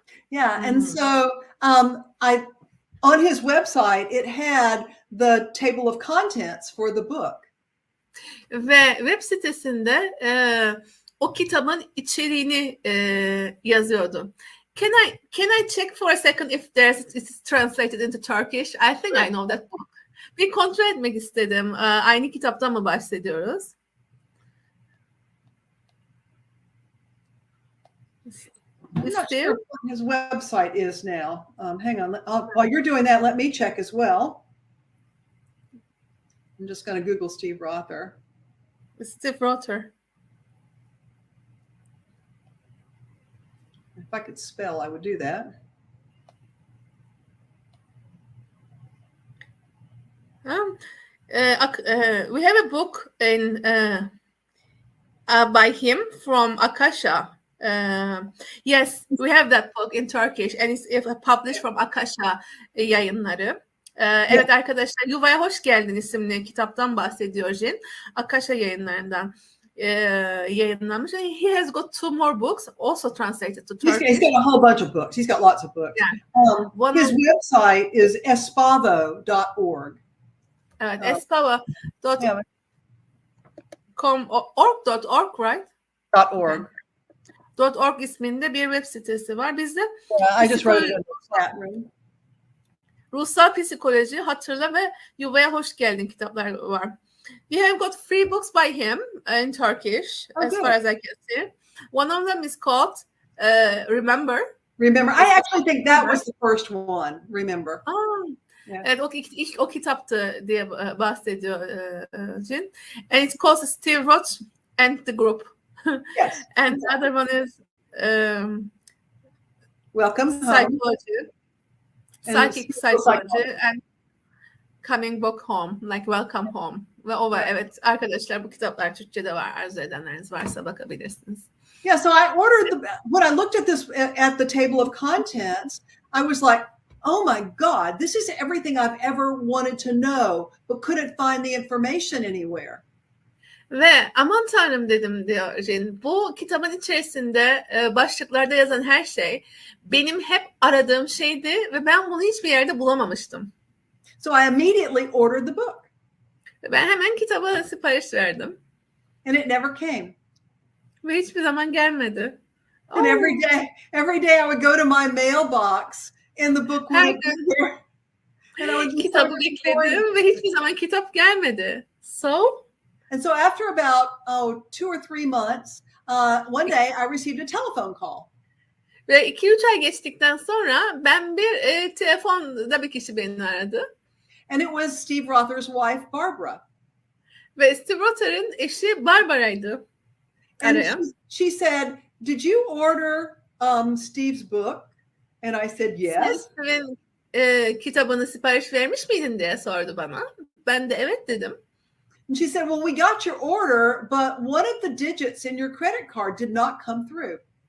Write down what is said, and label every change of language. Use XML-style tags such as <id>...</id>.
<en>Yeah, and so on his website it had the table of contents for the book.</en> <tr>Ve web sitesinde o kitabın içeriğini yazıyordu.</tr> <en>Can I check for a second if it's translated into Turkish? I think I know that book.</en> <tr>Bir kontrol etmek istedim. Aynı kitaptan mı bahsediyoruz?</tr> <en>I'm not sure what his website is now. Hang on. While you're doing that, let me check as well. I'm just going to Google Steve Rother. Steve Rother. If I could spell, I would do that. We have a book by him from Akasha. Yes, we have that book in Turkish and it's published from Akasha yayınları.</en> <tr>Evet arkadaşlar, Yuvaya Hoş Geldin isimli kitaptan bahsediyor Jin. Akasha yayınlarından yayınlanmış.</tr> <en>And he has got 2 more books also translated to Turkish. He's got a whole bunch of books. He's got lots of books. Yeah. His website is espavo.org.</en> <tr>Evet, espavo.com org, right?</tr> <en>.org.</en> <tr>.org isminde bir web sitesi var. Bizde</tr> <en>I just wrote it in the chat room.</en> <tr>Ruhsal Psikoloji, Hatırla ve Yuvaya Hoş Geldin kitaplar var.</tr> <en>We have got 3 books by him in Turkish, as far as I can see. One of them is called Remember. I actually think that was the first one, Remember. Yeah.</en> <tr>Evet, ilk o kitaptı diye bahsediyor Jin.</tr> <en>And it's called Steve Roth and the Group. Yes. And the other one is Welcome Psychology. Psychic Psychology and Coming Back Home, like Welcome Home.</en> <tr>Ve o var. Evet arkadaşlar, bu kitaplar Türkçe'de var. Arzu edenleriniz varsa bakabilirsiniz.</tr> <en>Yeah, so I ordered when I looked at this at the table of contents, I was like, oh my God, this is everything I've ever wanted to know, but couldn't find the information anywhere.</en> <tr>Ve aman tanrım dedim diyor Jen. Bu kitabın içerisinde başlıklarda yazan her şey benim hep aradığım şeydi ve ben bunu hiçbir yerde bulamamıştım.</tr> <en>So I immediately ordered the book.</en> <tr>Ben hemen kitaba sipariş verdim.</tr> <en>And it never came.</en> <tr>Ve hiçbir zaman gelmedi.</tr> <en>And every day I would go to my mailbox and the book would be there. And I would just</en> <tr>kitabı bekledim ve hiçbir zaman kitap gelmedi.</tr> <en>And so after about 2 or 3 months, one day I received a telephone call.</en> <tr>Ve 2-3 ay geçtikten sonra ben bir telefonda bir kişi beni aradı.</tr> <en>And it was Steve Rother's wife, Barbara.</en> <tr>Ve Steve Rother'ın eşi Barbara'ydı.</tr> <en>And she said, "Did you order Steve's book?" And I said, "Yes."</en> <tr>Steve'in kitabını sipariş vermiş miydin diye sordu bana. Ben de evet dedim.</tr> <en>And she said, "Well, we got your order, but one of the digits in your credit card did not come through."</en>